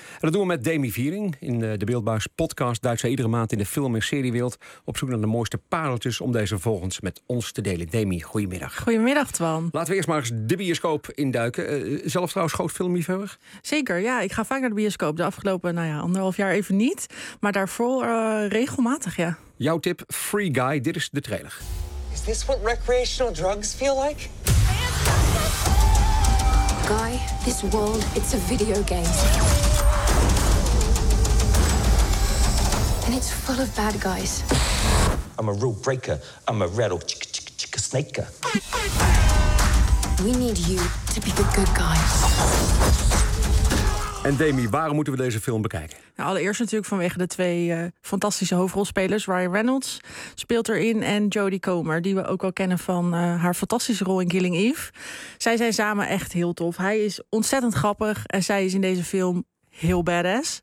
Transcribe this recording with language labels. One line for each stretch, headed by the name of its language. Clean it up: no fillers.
Dutch: En dat doen we met Demi Viering in de Beeldbuis podcast. Duikt zij iedere maand in de film- en seriewereld op zoek naar de mooiste pareltjes om deze vervolgens met ons te delen. Demi, goedemiddag. Goedemiddag, Twan. Laten we eerst maar eens de bioscoop induiken. Zelf trouwens groot filmliefhebber? Zeker, ja. Ik ga vaak naar de bioscoop. De afgelopen nou ja, 1,5 jaar even niet, maar daarvoor regelmatig, ja. Jouw tip, Free Guy. Dit is de trailer.
English: Is this what recreational drugs feel like? Guy, this world, it's a video game. And it's full of bad guys. I'm a rule breaker. I'm a rattle chicka snaker. We need you to be the good guy.
Dutch: En Demi, waarom moeten we deze film bekijken? Nou, allereerst natuurlijk vanwege de twee fantastische hoofdrolspelers. Ryan Reynolds speelt erin en Jodie Comer, die we ook al kennen van haar fantastische rol in Killing Eve. Zij zijn samen echt heel tof. Hij is ontzettend grappig en zij is in deze film heel badass.